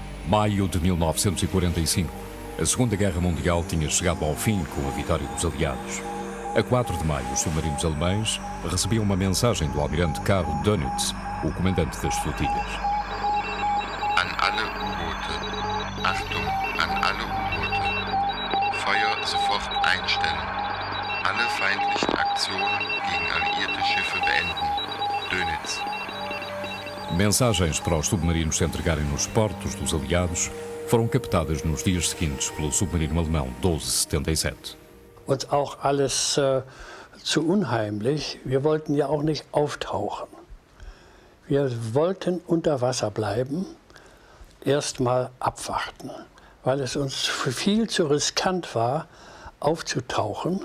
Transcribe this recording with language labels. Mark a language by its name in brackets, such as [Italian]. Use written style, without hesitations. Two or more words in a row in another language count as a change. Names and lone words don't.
[Portuguese] Maio de 1945. A Segunda Guerra Mundial tinha chegado ao fim com a vitória dos aliados. A 4 de maio, os submarinos alemães recebiam uma mensagem do almirante Karl Dönitz, o comandante das flotilhas. [German] An alle U-Boote. Achtung, an alle U-Boote. Feuer sofort einstellen. Alle feindlichen Aktionen gegen alliierte Schiffe beenden. Dönitz. [Portuguese] Mensagens para os submarinos se entregarem nos portos dos aliados foram captadas nos dias seguintes pelo submarino alemão 1277. [German] Uns auch alles zu unheimlich. Wir wollten ja auch nicht auftauchen. Wir wollten unter Wasser bleiben, erst mal abwarten, weil es uns viel zu riskant war, aufzutauchen.